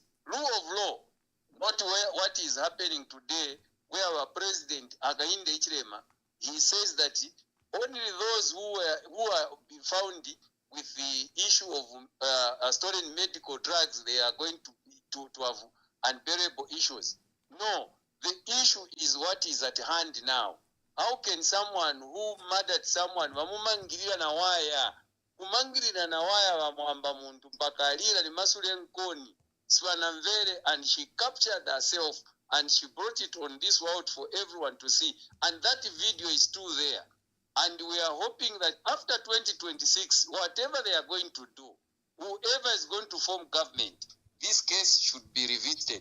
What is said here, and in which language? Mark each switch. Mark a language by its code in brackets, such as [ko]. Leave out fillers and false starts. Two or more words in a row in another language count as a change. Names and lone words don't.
[en] Rule of law, not what is happening today, where our president Hakainde Hichilema, he says that only those who are found with the issue of stolen medical drugs, they are going to have unbearable issues. No, the issue is what is at hand now. How can someone who murdered someone, [ny] vamumangirira na waya, kumangirira na waya vamuhamba muntu mpaka alira ni masule nkoni, Swanamvere, [en] and she captured herself and she brought it on this world for everyone to see. And that video is still there. And we are hoping that after 2026, whatever they are going to do, whoever is going to form government, this case should be revisited.